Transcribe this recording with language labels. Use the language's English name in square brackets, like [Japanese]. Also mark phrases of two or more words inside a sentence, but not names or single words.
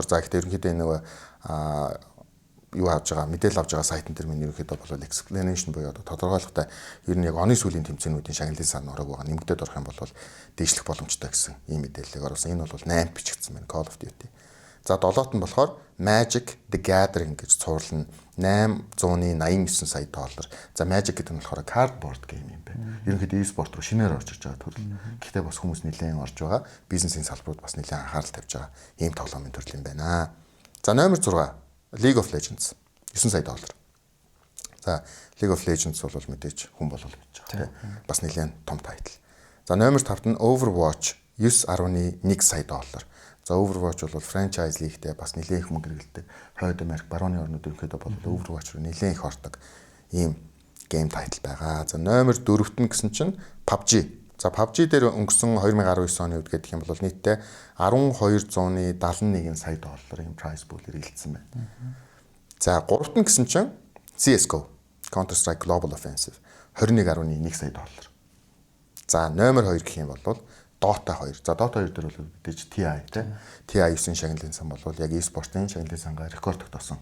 [Mongolian] За гэхдээ ерөнхийдөө энэ нөгөө юу авж байгаа мэдээлэл авж байгаа сайтн дээр минь ерөнхийдөө бол explanation буюу одоо тодорхойлохтой ер нь яг оны сүүлийн тэмцээнүүдийн шагналын сан орог байгаа нэмэгдээд орох юм бол дээшлэх боломжтой гэсэн ийм мэдээллийг оруулсан. Энэ бол 8 бичигдсэн байна Call of Duty. За 7-т нь болохоор Magic the Gathering гэж цуурлана 889 сая доллар. За Magic гэдэг нь болохоор [English] cardboard game [Mongolian] юм байна. Ерөнхийдөө e-спорт руу шинээр орж ирж байгаа төрөл. Гэхдээ бас хүмүүс нэлээд орж байгаа. Бизнесийн салбарууд бас нэлээд анхаарал тавьж байгаа ийм тоглоомын төрөл юм байна. За номер 6 League of Legends 9 сая доллар. За League of Legends бол мэдээж хүн болол гэж байгаа тийм. Бас нэлээд том тайтл. За номер 5-т нь Overwatch 9.1 сая доллар. За Overwatch бол franchise лигтэй бас нэлээд их мөнгө хэрэглэдэг. Хойд Америк барууны орнууд ерөнхийдөө бол Overwatch руу нэлээд их ордог ийм [English] game title [Mongolian] байгаа. За номер 4-т нь гэсэн чинь PUBG. За PUBG дээр өнгөрсөн 2019 оны үед гэдэг юм бол нийтдээ 1271 сая долларын [English] prize pool [Mongolian] хэрэгэлсэн байна. За 3-т нь гэсэн чинь CS:GO Counter Strike Global Offensive 21.1 сая доллар. За номер 2 гэх юм бол Dota 2. За Dota 2 дээр бол мэдээж TI тийм. TI 9 шагналын сан бол яг e-спортын шагналын сангаар рекорд тогтоосон.